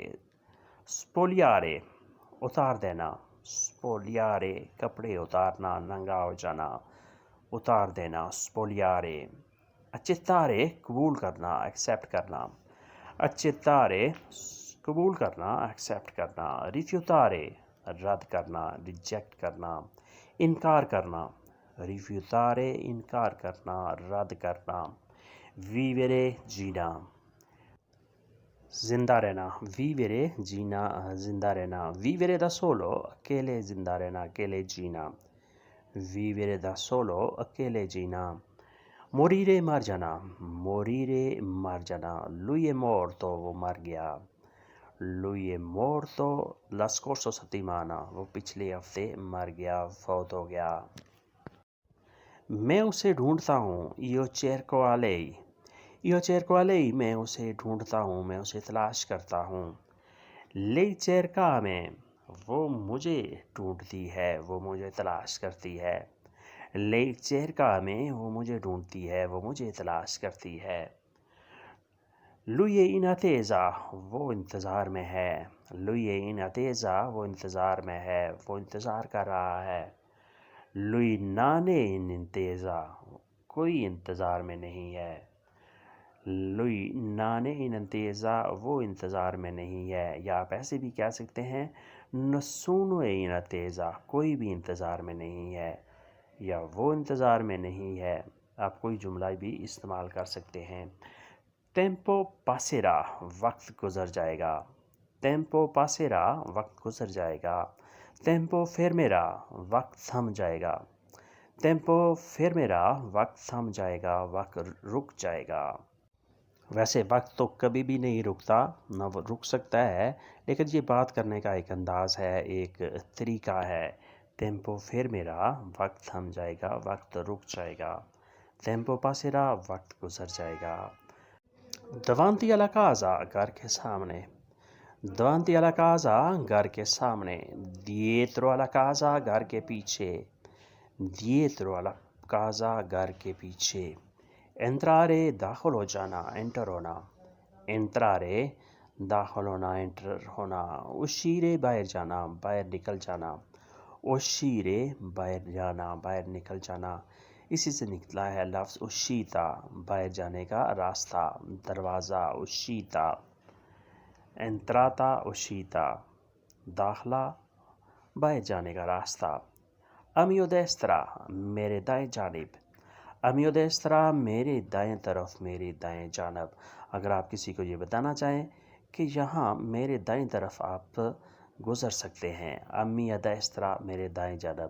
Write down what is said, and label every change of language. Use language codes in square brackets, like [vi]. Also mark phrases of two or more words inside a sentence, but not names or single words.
[ur] spogliare اتار دینا، spogliare کپڑے اتارنا، ننگا ہو جانا، اتار دینا, spogliare। accettare قبول کرنا، ایکسیپٹ کرنا، accettare قبول کرنا، ایکسیپٹ کرنا. rifiutare رد کرنا، ریجیکٹ کرنا. انکار کرنا، rifiutare انکار کرنا، رد کرنا. vivere جینا، زندہ رہنا، vivere جینا، زندہ رہنا. [it] vivere da solo [ur] اکیلے زندہ رہنا، اکیلے جینا, [it] vivere da solo [ur] اکیلے جینا. morire मर जाना, morire मर जाना, [it] lui è morto [ur] وہ مر گیا, [it] lui è morto la scorsa settimana, [ur] وہ پچھلے ہفتے مر گیا، فوت ہو گیا۔ میں اسے ڈھونڈتا ہوں، [it] io cerco a lei، io cerco a lei، [ur] میں اسے ڈھونڈتا ہوں، میں اسے تلاش کرتا ہوں۔ [it] lei cerca a me، [ur] وہ مجھے ڈھونڈتی ہے، وہ مجھے تلاش کرتی ہے۔ [it] lei cerca a me، [ur] وہ مجھے ڈھونڈتی ہے، وہ مجھے تلاش کرتی ہے۔ [it] lui è in attesa، [ur] وہ انتظار میں ہے۔ [it] lui è in attesa، [ur] وہ انتظار میں ہے، وہ انتظار کر رہا ہے۔ [it] lui non è in attesa، [ur] کوئی انتظار میں نہیں ہے۔ [it] lui non è in attesa، [ur] وہ انتظار میں نہیں ہے، یا آپ ایسے بھی کہہ سکتے ہیں [it] nessuno è in attesa، [ur] کوئی بھی انتظار میں نہیں ہے، یا وہ انتظار میں نہیں ہے۔ آپ کوئی جملہ بھی استعمال کر سکتے ہیں۔ [it] tempo passerà، [ur] وقت گزر جائے گا۔ [it] tempo passerà، [ur] وقت گزر جائے گا۔ [it] tempo fermerà، [ur] وقت تھم جائے گا۔ [it] tempo fermerà، [ur] وقت تھم جائے گا، وقت رک جائے گا۔ ویسے وقت تو کبھی بھی نہیں رکتا، نہ وہ رک سکتا ہے، لیکن یہ بات کرنے کا ایک انداز ہے، ایک طریقہ ہے۔ [it] tempo fermerà، [ur] وقت تھم جائے گا، وقت رک جائے گا۔ [it] tempo passerà، [ur] وقت گزر جائے گا۔ [it] davanti alla casa، [ur] گھر کے سامنے۔ [it] davanti alla casa، [ur] گھر کے سامنے۔ [it] dietro alla casa، [ur] گھر کے پیچھے۔ [it] dietro alla casa، [ur] گھر کے پیچھے۔ entrare، داخل ہو جانا، enter ہونا۔ entrare، داخل ہونا، enter ہونا۔ uscire، باہر جانا، باہر نکل جانا۔ uscire، باہر جانا، باہر نکل جانا۔ اسی سے نکلا ہے لفظ uscita، باہر جانے کا راستہ، دروازہ uscita۔ [it] entrata، uscita، [ur] داخلہ، باہر جانے کا راستہ۔ [it] a mio destra، [ur] میرے دائیں جانب۔ [it] a mio destra، [ur] میرے دائیں طرف، میرے دائیں جانب۔ اگر آپ کسی کو یہ بتانا چاہیں کہ یہاں میرے دائیں طرف آپ گزر سکتے ہیں، [it] a mia destra، [ur] میرے دائیں جانب۔